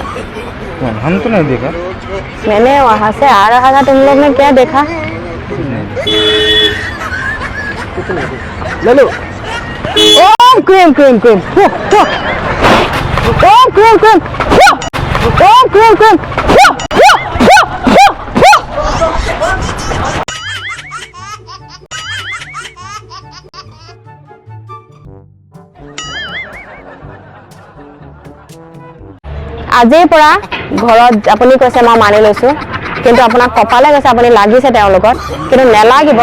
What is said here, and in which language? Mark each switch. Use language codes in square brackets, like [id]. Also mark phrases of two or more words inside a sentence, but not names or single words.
[hi] हम तो नहीं देखा। मैंने वहां से आ रहा था, तुम लोग ने क्या देखा? ले लो। [sa] ओम क्रीम क्रीम क्रीम। ओम क्रीम क्रीम। ओम क्रीम क्रीम। [as] আজিৰ পৰা ঘৰত আপুনি কৈছে মই মানি লৈছো, কিন্তু আপোনাৰ কপালে কৈছে আপুনি লাগিছে তেওঁৰ লগত, কিন্তু নেলাগিব।